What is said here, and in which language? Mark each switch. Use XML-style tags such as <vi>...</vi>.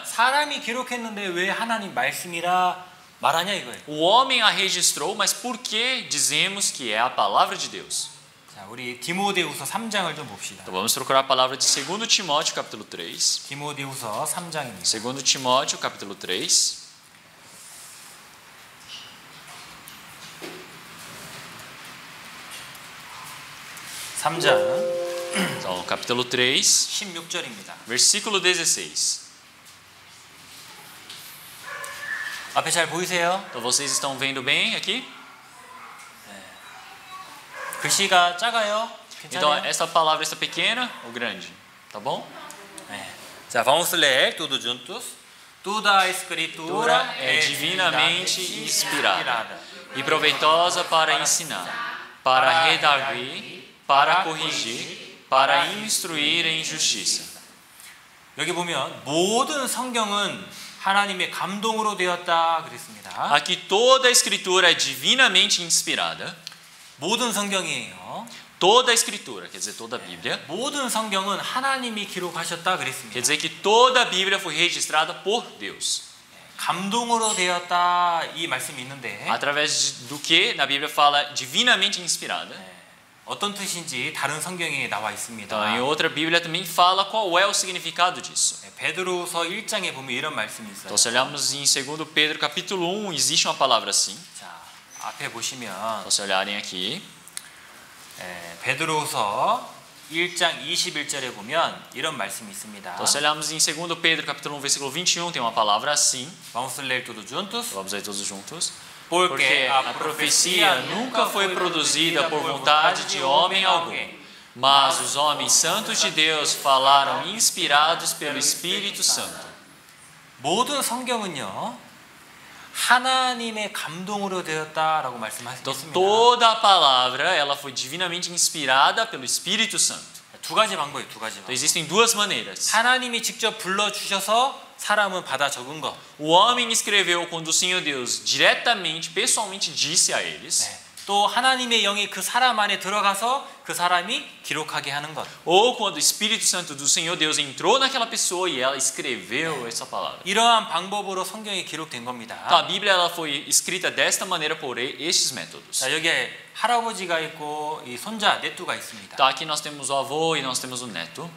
<ko>사람이 기록했는데 왜 하나님 말씀이라 말하냐 이거예요.</ko> <pt>O homem a registrou, mas por que dizemos que é a palavra de Deus?</pt> <ko>자, 우리 디모데후서 3장을 좀 봅시다.</ko> <pt>Então, vamos procurar a palavra de 2 Timóteo, capítulo 3.</pt> <ko>디모데후서 3장입니다.</ko> <pt>2 Timóteo, capítulo 3.</pt> <ko>3장</ko> <pt>Então, capítulo 3,</pt> <ko>16절입니다.</ko> <pt>versículo 16.</pt> <ko>앞에 잘 보이세요?</ko> <pt>Então, vocês estão vendo bem aqui?</pt> <ko>글씨가 작아요?</ko> <pt>Então,</pt> <ko>괜찮아요?</ko> <pt>essa palavra está pequena ou grande? Tá bom? 자, vamos ler tudo juntos. Toda a escritura É divinamente inspirada e proveitosa para ensinar, para redarguir, para corrigir, para instruir em justiça.</pt> <ko>여기 보면 모든 성경은 하나님의 감동으로 되었다 그랬습니다.</ko> <pt>Aqui toda a escritura é divinamente inspirada.</pt> <ko>모든 성경이에요.</ko> <pt>Toda a escritura, quer dizer, toda a Bíblia.</pt> <ko>모든 성경은 하나님이 기록하셨다</ko> <pt>Quer</pt> <ko>그랬습니다.</ko> <pt>dizer que toda a Bíblia foi registrada por Deus.</pt> <ko>감동으로 되었다 이 말씀이 있는데</ko> <pt>Através do que na Bíblia fala divinamente inspirada.</pt> <ko>어떤 뜻인지 다른 성경에 나와 있습니다.</ko> <pt>Então, em outra Bíblia também fala qual é o significado disso.</pt> <ko>베드로서 1장에 보면 이런 말씀이 있어요.</ko> <pt>Então, se olharmos em 2 Pedro capítulo 1, existe uma palavra assim.</pt> <ko>자, 앞에 보시면</ko> <pt>Então, se olharem aqui,</pt> <ko>베드로서 1장 21절에 보면 이런 말씀이 있습니다.</ko> <pt>então, se olharmos em 2 Pedro capítulo 1, versículo 21, tem uma palavra assim. Vamos ler tudo juntos. Vamos ler todos juntos. Porque Porque a profecia nunca foi produzida por vontade de homem algum, mas os homens santos de Deus falaram inspirados pelo Espírito Santo.</pt> <ko>모든 성경은요 하나님의 감동으로 되었다라고</ko> <pt>Então,</pt> <ko>말씀하셨습니다.</ko> <pt>toda a palavra ela foi divinamente inspirada pelo Espírito Santo.</pt> <ko>두 가지 방법이 두 가지</ko> <pt>Então,</pt> <ko>방법.</ko> <pt>existem duas maneiras.</pt> <ko>하나님이 직접 불러 주셔서 사람은 받아 적은 것.</ko> <pt>O homem escreveu quando o Senhor Deus diretamente, pessoalmente disse a eles.</pt> <ko>또 하나님의 영이 그 사람 안에 들어가서 그 사람이 기록하게 하는 것.</ko> <pt>Ou quando o Espírito Santo do Senhor Deus entrou naquela pessoa e ela escreveu essa palavra.</pt> <ko>이러한 방법으로 성경이 기록된 겁니다.</ko> <pt>Então, a Bíblia ela foi escrita desta maneira por estes métodos.</pt> <ko>자, 여기에 할아버지가 있고 이 손자 넷두가 있습니다.</ko> <pt>Então, aqui nós temos o avô e nós temos o neto.</pt>